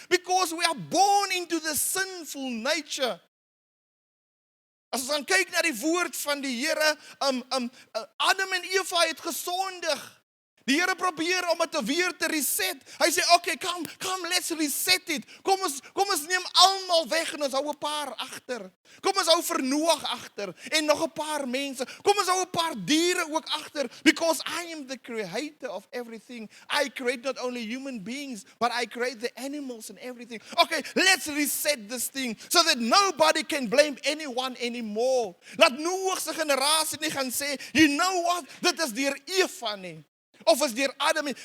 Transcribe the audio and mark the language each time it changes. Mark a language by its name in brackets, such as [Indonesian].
[English] Because we are born into the sinful nature. [Afrikaans] As ons dan kyk na die woord van die Here, Adam en Eva het gesondig. Die Here probeer om dit weer te reset. Hy sê, [English] okay, come, let's reset it. [Afrikaans] Kom ons neem almal weg en ons hou 'n paar agter. Kom ons hou vir Noag agter en nog 'n paar mense. Kom ons hou 'n paar diere ook agter, [English] because I am the creator of everything. I create not only human beings, but I create the animals and everything. Okay, let's reset this thing so that nobody can blame anyone anymore. [Afrikaans] Laat Noag se generasie nie gaan sê, [English] you know what, [Afrikaans] dit is deur Eva nie. Of is deur Adam nie.